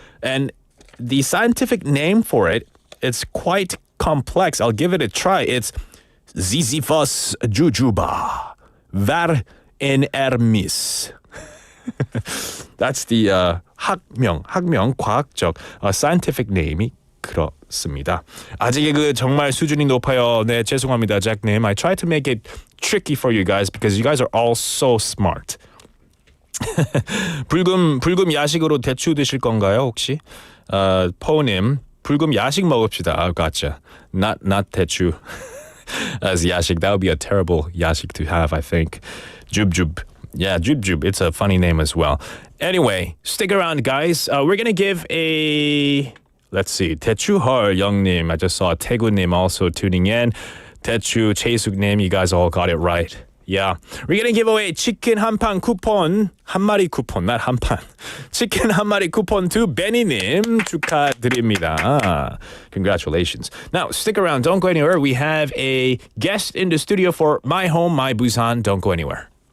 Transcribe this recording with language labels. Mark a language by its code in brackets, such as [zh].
[en] And the scientific name for it, it's quite complex. I'll give it a try. It's Ziziphus jujuba var in Hermes. That's the [ko] 학명 과학적 [en] scientific name [ko] 이 그렇습니다. 아재 개그 정말 수준이 높아요. 네, 죄송합니다, 잭님. [en] I tried to make it tricky for you guys because you guys are all so smart. [ko] 불금 야식으로 대추 드실 건가요, 혹시? 포님, 불금 야식 먹읍시다. [en] Gotcha. Not 대추. As 야식, that would be a terrible 야식 to have, I think. 줍줍. Yeah, 줍줍. It's a funny name as well. Anyway, stick around, guys. We're gonna give a... Let's see. 대추헐 영님. I just saw 태구님 also tuning in. [ko] 대추 최숙님. [en] You guys all got it right. Yeah. We're gonna give away [ko] 치킨 한 판 쿠폰. 한 마리 쿠폰, [en] not [ko] 한 판. 치킨 한 마리 쿠폰 [en] to [ko] 베니님. 축하드립니다. [en] Congratulations. Now, stick around. Don't go anywhere. We have a guest in the studio for My Home, My Busan. Don't go anywhere.